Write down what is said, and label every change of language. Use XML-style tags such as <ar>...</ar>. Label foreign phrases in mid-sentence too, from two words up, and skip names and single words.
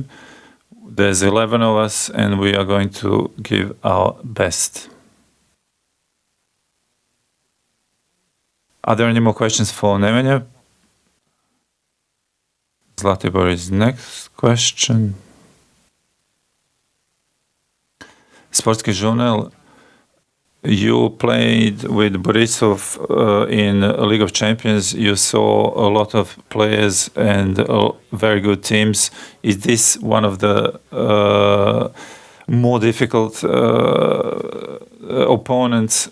<en>There's 11 of us, and we are going to give our best. Are there any more questions for Nemanja? Zlatibor is next question. Sportski žurnal. You played with Borisov in League of Champions. You saw a lot of players and very good teams. Is this one of the more difficult opponents?</en>